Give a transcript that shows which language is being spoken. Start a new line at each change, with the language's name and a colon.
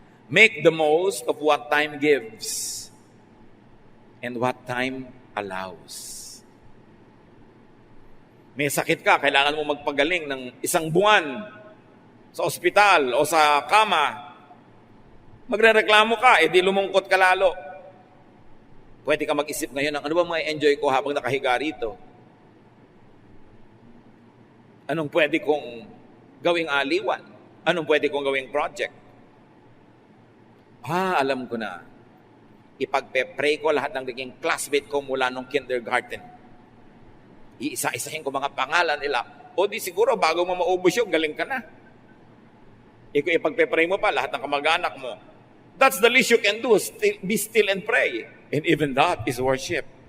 English: Make the most of what time gives and what time allows.
Filipino: May sakit ka, kailangan mo magpagaling ng 1 buwan sa ospital o sa kama. Magrereklamo ka, di lumungkot ka lalo. Pwede ka mag-isip ngayon ng ano ba ma-enjoy ko habang nakahiga rito? Anong pwede kong gawing aliwan? Anong pwede kong gawing project? Alam ko na. Ipagpe-pray ko lahat ng naging classmate ko mula nung kindergarten. Iisa-isahin ko mga pangalan nila. O di siguro bago mo maubos yung galing ka na. Kung ipagpe-pray mo pa lahat ng kamag-anak mo.
English: That's the least you can do. Be still and pray. And even that is worship.